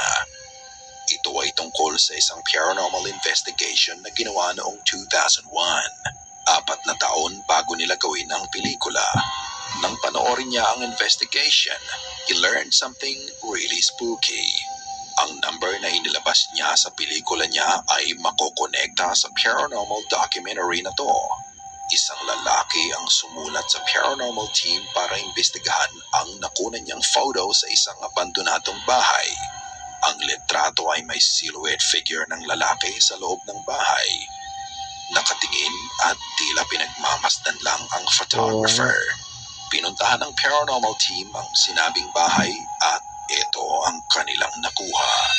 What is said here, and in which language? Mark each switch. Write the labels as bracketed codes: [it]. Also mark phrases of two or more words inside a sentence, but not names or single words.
[tl] Ito ay tungkol sa isang [en] paranormal investigation [tl] na ginawa noong 2001. 4 na taon bago nila gawin ang pelikula. Nang panoorin niya ang investigation, [en] he learned something really spooky. [tl] Ang number na inilabas niya sa pelikula niya ay makokonekta sa [en] paranormal documentary [tl] na to. Isang lalaki ang sumulat sa [en] paranormal team [tl] para imbestigahan ang nakunan niyang photo sa isang abandonadong bahay. Ang litrato ay may [en] silhouette figure [tl] ng lalaki sa loob ng bahay. Nakatingin at tila pinagmamasdan lang ang photographer. Pinuntahan ng [en] paranormal team [tl] ang sinabing bahay at ito ang kanilang nakuha.